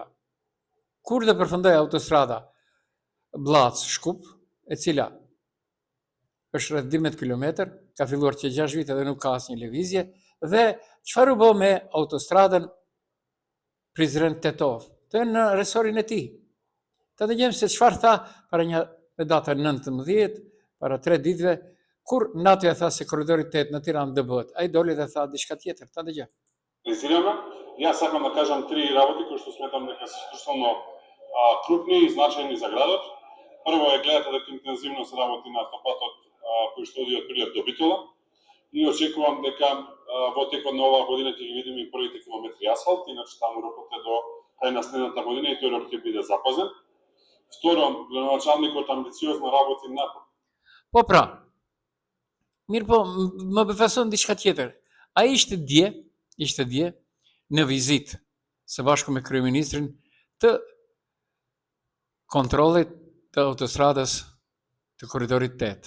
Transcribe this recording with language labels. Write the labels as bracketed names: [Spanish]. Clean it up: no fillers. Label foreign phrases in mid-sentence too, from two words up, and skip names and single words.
[Albanian] Kur do përfundoj autostrada Bllac-Shkup, e cila është rreth 12 kilometër, ka filluar që 6 vite dhe nuk ka asnjë lëvizje, dhe çfarë u bë me autostradën Prizren-Tetov, të në resorin e tij. Të dëgjojmë se çfarë tha para në datën 19, para 3 ditëve, kur NATO-ja tha se korridori 8 në Tiranë do bëhet. Ai doli dhe tha diçka tjetër, ta dëgjoj. [Macedonian] Презираме. Ја сакам да кажам 3 работи кои што сметам дека се исклучително крупни и значајни за градот. Прво е гледате дека интензивно се работи на автопатот кој што оди од Прилеп до Битола и очекувам дека во текот на оваа година ќе ги видиме и првите километри асфалт, иначе таму рокот е до крај на следната година и тој рок ќе биде запазен. Второ, градоначалникот амбициозно работи на... [Albanian] Po pra, mirë po, më befason diçka tjetër. Ai ishte dje në vizitë së bashku me kryeministrin të kontrollit të autostradës të korridorit 8.